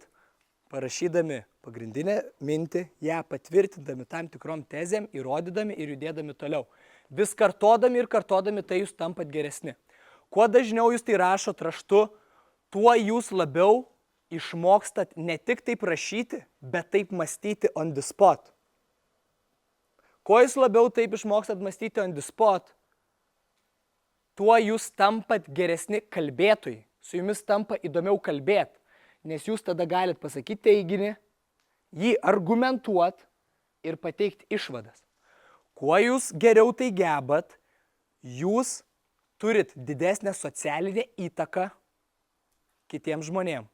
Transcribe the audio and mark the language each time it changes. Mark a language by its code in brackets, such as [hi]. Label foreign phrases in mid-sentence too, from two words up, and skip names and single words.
[lt] Parašydami pagrindinę mintį, ją patvirtindami tam tikrom tezėm, įrodydami ir judėdami toliau. Vis kartodami ir kartodami tai jūs tampat geresni. Kuo dažniau jūs tai rašot raštu, tuo jūs labiau išmokstat ne tik taip rašyti, bet taip mąstyti [en] on the spot. [lt] Kuo jūs labiau taip išmokstat mąstyti [en] on the spot, [lt] tuo jūs tampat geresni kalbėtojai. Su jumis tampa įdomiau kalbėti, nes jūs tada galit pasakyti teiginį, jį argumentuot ir pateikti išvadas. Kuo jūs geriau tai gebat, jūs turit didesnę socialinę įtaką kitiems žmonėms.